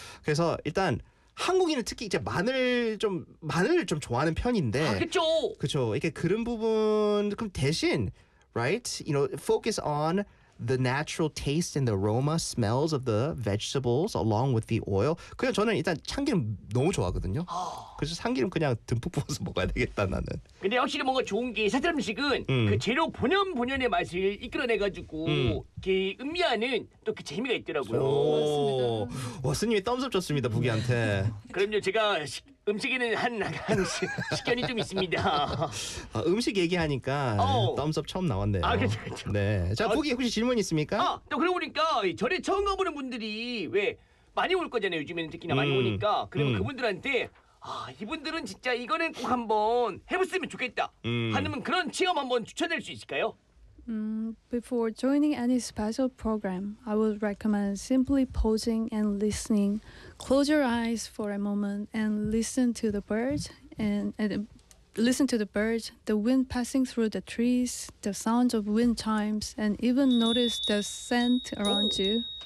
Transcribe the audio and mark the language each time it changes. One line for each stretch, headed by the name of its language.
Korean: 그래서 일단 한국인은 특히 이제 마늘을 좀 좋아하는 편인데. 아, 그렇죠. 그렇죠. 이게 그런 부분 그럼 대신
English: right? You know, focus on the natural taste and the aroma, smells of the vegetables along with the oil.
Korean: 그냥 저는 일단 참기름 너무 좋아하거든요. 그래서 참기름 그냥 듬뿍 부어서 먹어야 되겠다 나는. 근데 확실히 뭔가 좋은 게 사철 음식은 그 재료 본연의 맛을 이끌어내가지고 그 음미하는 또 그 재미가 있더라고요. 와, 스님이 thumbs up 줬습니다, 부기한테. 그럼요, 제가 음식에는 한 식견이 좀 있습니다. 음식 얘기하니까 thumbs up 처음 나왔네요. 아, 그렇죠. 네. 자, 부기 혹시 질문 있습니까? 아, 또 그러고 보니까 절에 처음 가보는 분들이 왜 많이 올 거잖아요, 요즘에는 특히나 많이 오니까. 그러면 그분들한테 아, 이분들은 진짜 이거는 꼭 한번 해봤으면 좋겠다 하는 그런 체험 한번 추천할 수 있을까요?
English: Before joining any special program, I would recommend simply pausing and listening. Close your eyes for a moment and listen to the birds the wind passing through the trees, the sound of wind chimes, and even notice the scent around you.